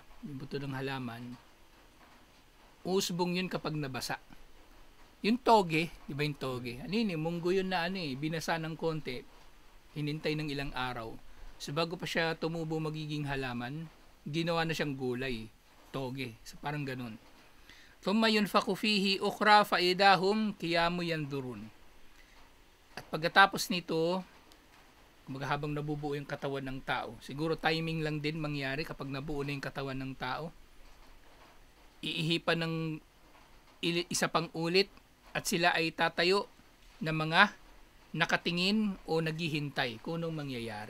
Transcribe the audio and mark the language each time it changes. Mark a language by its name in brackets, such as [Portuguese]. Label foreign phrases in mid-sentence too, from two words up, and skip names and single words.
[Filipino] Yung buto ng halaman, usbong yun kapag nabasa. Yung toge, 'di ba yung toge? Munggo yun na binasa ng konti, hinintay ng ilang araw. So bago pa siya tumubo magiging halaman, ginawa na siyang gulay, toge. So parang ganun. [Arabic] ثم ينفخ فيه أخرى فإذا هم قيام ينظرون. [Filipino] At pagkatapos nito, kumbaga habang nabubuo yung katawan ng tao, siguro timing lang din mangyari kapag nabuo na yung katawan ng tao. Iihipan ng isa pang ulit at sila ay tatayo na mga nakatingin o naghihintay kung anong mangyayari.